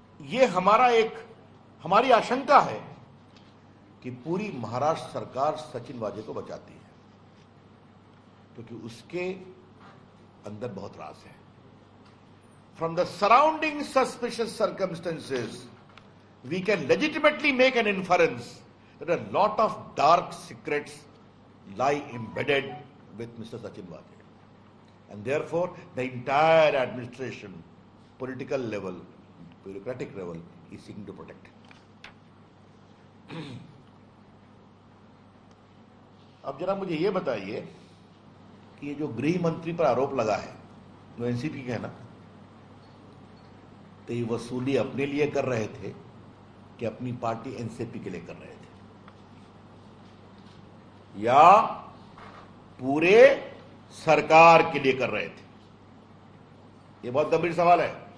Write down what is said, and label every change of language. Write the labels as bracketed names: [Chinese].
[Hindi] ये हमारी आशंका है कि पूरी महाराष्ट्र सरकार सचिन वाजे को बचाती है, क्योंकि उसके अंदर बहुत राज है। [English] From the surrounding suspicious circumstances, we can legitimately make an inference that a lot of dark secrets lie embedded with Mr. Sachin Waje. And therefore, the entire administration, political level, bureaucratic level, is seeking to protect him. [Hindi] अब जरा मुझे ये बताइए कि ये जो गृह मंत्री पर आरोप लगा है, जो एनसीपी के है ना, तो ये वसूली अपने लिए कर रहे थे कि अपनी पार्टी एनसीपी के लिए कर रहे थे, या पूरे सरकार के लिए कर रहे थे? ये बहुत गंभीर सवाल है।